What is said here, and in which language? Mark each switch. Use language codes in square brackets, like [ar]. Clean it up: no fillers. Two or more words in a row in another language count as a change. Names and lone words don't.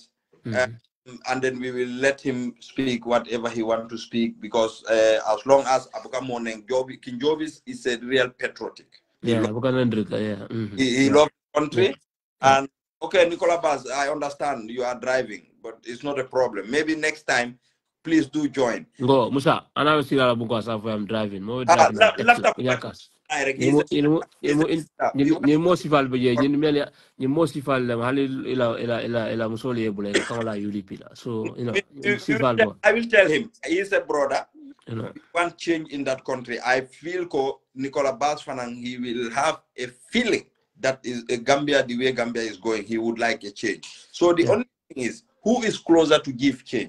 [en] And then we will let him speak whatever he wants to speak, because as long as Abuka Morning King Joby is a real patriotic. He loves the country. And okay, Nicola Bass, I understand you are driving, but it's not a problem. Maybe next time, please do join. Go, Musa. And I will see that I'm driving. More driving. [man] Ni mosifal be ni meli ni mosifal le hali ila musoli ebule ka kala UDP la. [en] So I will tell him he's a brother. You know, One change in that country. I feel Nicola Basfanang, he will have a feeling that is Gambia, the way Gambia is going, he would like a change. So the only thing is, who is closer to give change?